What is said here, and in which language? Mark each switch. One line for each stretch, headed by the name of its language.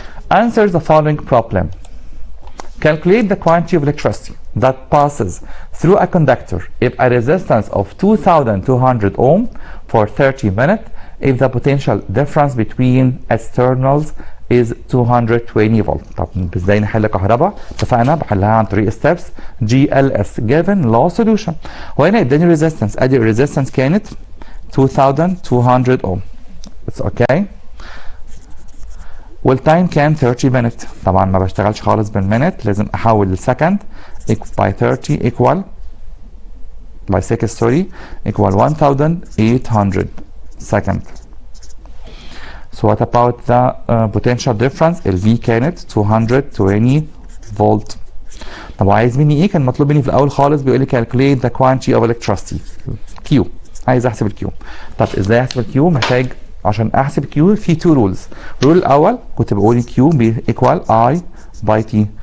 English: Answer the following problem. Calculate the quantity of electricity that passes through a conductor if a resistance of 2200 ohm for 30 minutes if the potential difference between externals is 220 volt.
Arabic: طب ازاي نحل كهرباء؟ اتفقنا بحلها عن طريق steps GLS given law solution. وهنا اداني resistance، ادي الريزيستنس كانت 2200 ohm.
English: It's okay.
Arabic: والتايم كان 30 minutes. طبعا ما بشتغلش خالص بالمينت، لازم احول للسكند.
English: by 30 equal by seconds sorry equal 1800 second. So what about the potential difference?
Arabic: ال V كانت 220 فولت. طب عايز مني ايه؟ كان مطلوب مني في الاول خالص بيقول لي
English: calculate the quantity of electricity Q.
Arabic: عايز احسب الكيو. طب ازاي احسب الكيو؟ محتاج عشان احسب الكيو في 2 رولز. الرول الاول كنت بقول كيو equal I by T.